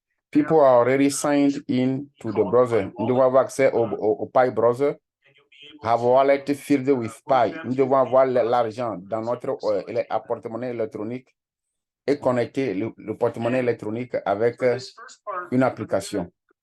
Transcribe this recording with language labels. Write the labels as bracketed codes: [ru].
[en] People are already signed in to the browser. [fr] Nous devons avoir accès au Pi browser. [en] Have a wallet filled with Pi. [fr] Nous devons avoir l'argent dans notre porte-monnaie électronique et connecter le porte-monnaie électronique avec une application.